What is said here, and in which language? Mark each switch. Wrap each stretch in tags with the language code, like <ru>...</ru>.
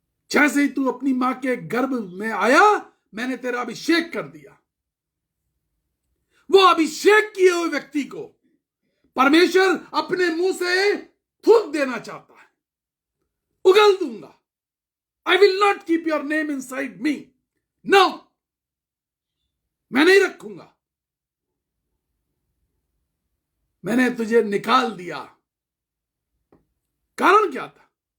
<hi>जैसे ही तू अपनी मां के गर्भ में आया, मैंने तेरा अभिषेक कर दिया। वो अभिषेक किए हुए व्यक्ति को परमेश्वर अपने मुंह से थूक देना चाहता है। उगल दूंगा।</hi> <en>I will not keep your name inside me.</en> <hi>No, मैं नहीं रखूंगा। मैंने तुझे निकाल दिया। कारण क्या था?</hi>